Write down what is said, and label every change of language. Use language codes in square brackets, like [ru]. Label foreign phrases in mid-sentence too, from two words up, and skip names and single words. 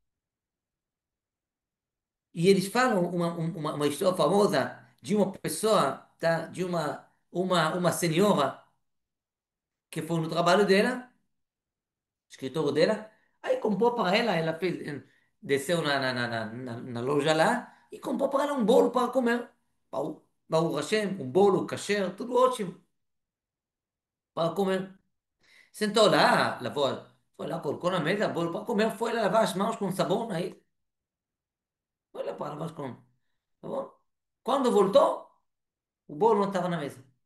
[pt] E eles falam uma história famosa de uma pessoa, tá? De uma senhora que foi no trabalho dela, escritório dela, aí comprou para ela, ela fez, desceu na loja lá e comprou para ela um bolo para comer. [he] ברוך השם, [pt] um bolo kasher, tudo ótimo para comer. Sentou lá, lavou, foi lá, colocou na mesa, bolo para comer, foi lá lavar as mãos com sabão, aí, foi lá para lavar as mãos, tá bom? Quando voltou, o bolo não estava na mesa.